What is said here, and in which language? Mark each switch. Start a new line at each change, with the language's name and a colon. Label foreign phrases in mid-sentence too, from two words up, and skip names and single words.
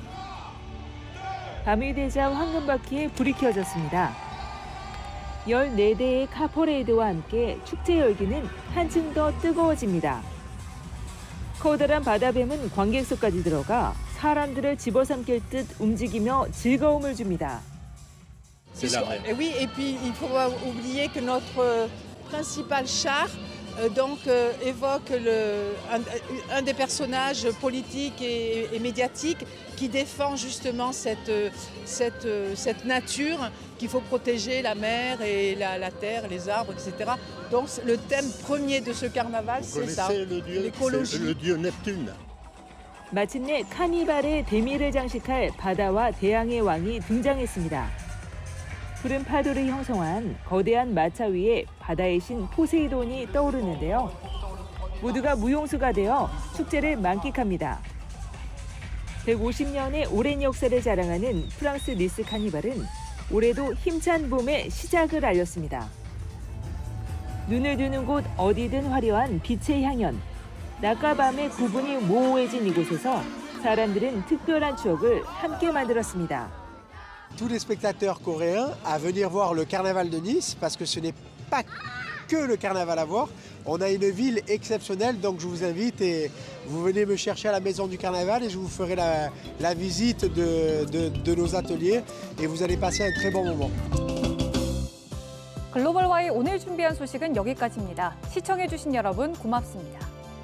Korean: 밤이 되자 황금바퀴에 불이 켜졌습니다. 14대의 카퍼레이드와 함께 축제 열기는 한층 더 뜨거워집니다. 커다란 바다뱀은 관객석까지 들어가 사람들을 집어삼킬 듯 움직이며 즐거움을 줍니다.
French: Oui, et puis il faut pas oublier que notre principal char évoque un des personnages politiques et médiatiques qui défend justement cette nature qu'il faut protéger, la mer et la terre, les arbres, etc. Donc le thème premier de ce carnaval, c'est ça, l'écologie. le dieu Neptune.
Korean: 마침내 카니발의 대미를 장식할 바다와 대양의 왕이 등장했습니다. 푸른 파도를 형성한 거대한 마차 위에 바다의 신 포세이돈이 떠오르는데요. 모두가 무용수가 되어 축제를 만끽합니다. 150년의 오랜 역사를 자랑하는 프랑스 니스 카니발은 올해도 힘찬 봄의 시작을 알렸습니다. 눈을 두는 곳 어디든 화려한 빛의 향연. 낮과 밤의 구분이 모호해진 이곳에서 사람들은 특별한 추억을 함께 만들었습니다.
French: Tous les spectateurs coréens à venir voir le carnaval de Nice parce que ce n'est pas que le carnaval à voir. On a une ville exceptionnelle, donc je vous invite et vous venez me chercher à la maison du carnaval et je vous ferai la visite de nos ateliers et vous allez passer un très bon moment.
Korean: 글로벌 와이 오늘 준비한 소식은 여기까지입니다. 시청해주신 여러분 고맙습니다.